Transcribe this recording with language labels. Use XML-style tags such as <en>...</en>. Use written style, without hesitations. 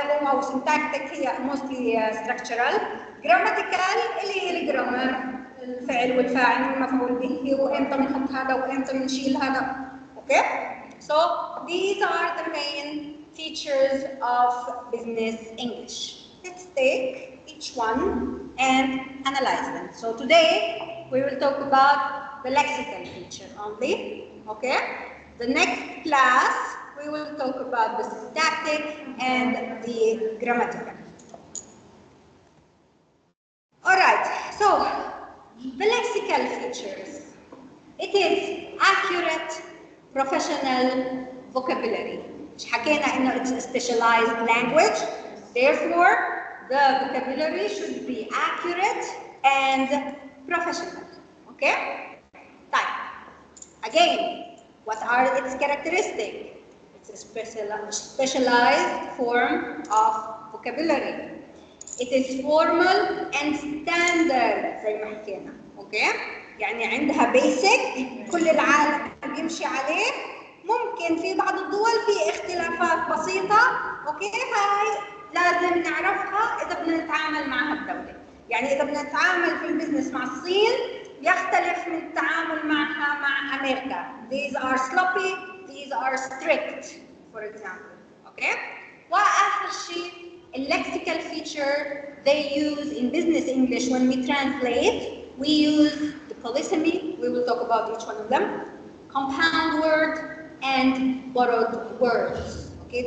<ar>او</ar> <en>syntactic</en> <ar>هي</ar> <en>mostly structural.</en> <ar>grammatical اللي هي الجرامر الفعل والفاعل والمفعول به وامتى بنحط هذا وامتى بنشيل هذا. اوكي.</ar> <en>So these are the main features of business English. Let's take each one and analyze them. So today we will talk about the lexical feature only. Okay. The next class we will talk about the syntactic and the grammatical. All right. So the lexical features. It is accurate professional vocabulary.</en> <ar>مش حكينا إنه</ar> <en>it's a specialized language. Therefore, the vocabulary should be accurate and professional. Okay?</en> <ar>طيب.</ar> <en>Again, what are its characteristics? It's a specialized form of vocabulary. It is formal and standard</en> <ar>زي ما حكينا.</ar> <en>Okay?</en> <ar>يعني عندها basic كل العالم بيمشي عليه. ممكن في بعض الدول في اختلافات بسيطة. اوكي. هاي لازم نعرفها إذا بدنا نتعامل معها الدولة. يعني إذا بدنا نتعامل في البزنس مع الصين يختلف من التعامل معها مع أمريكا.</ar> <en>These are sloppy, these are strict, for example. Okay.</en> <ar>وآخر شيء</ar> <en>lexical feature they use in business English when we translate. We use the polysemy. We will talk about each one of them. Compound word and borrowed words. Okay.</en>